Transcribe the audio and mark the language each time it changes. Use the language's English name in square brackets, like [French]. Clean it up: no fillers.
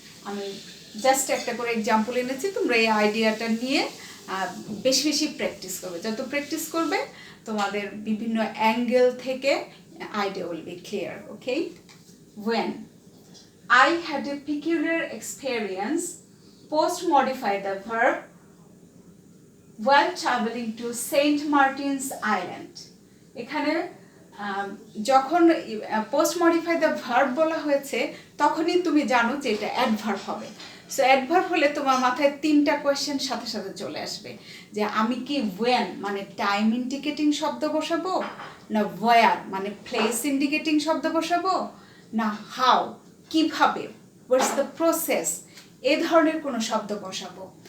[Bangla] আমি জাস্ট একটা করে এক্সাম্পল এনেছি, তোমরা এই আইডিয়াটা নিয়ে বেশি বেশি প্র্যাকটিস করবে। যত প্র্যাকটিস করবে তোমাদের বিভিন্ন অ্যাঙ্গেল থেকে [English] idea will be clear. Okay, when I had a peculiar experience, post modify the verb while traveling to Saint Martin's Island. [Bangla] এখানে যখন [English] post modify the verb [Bangla] বলা হয়েছে তখনই তুমি জানো যে এটা অ্যাডভার্ব হবে। সো অ্যাডভার্ব হলে তোমার মাথায় 3টা কোয়েশ্চেন সাথে সাথে চলে আসবে যে আমি কি ওয়েন মানে টাইম ইন্ডিকেটিং শব্দ বসাবো, না ওয়ার মানে প্লেস ইন্ডিকেটিং শব্দ বসাবো, না হাউ কিভাবে, [English] what's the process, [Bangla] এই ধরনের কোনো শব্দ বসাবো।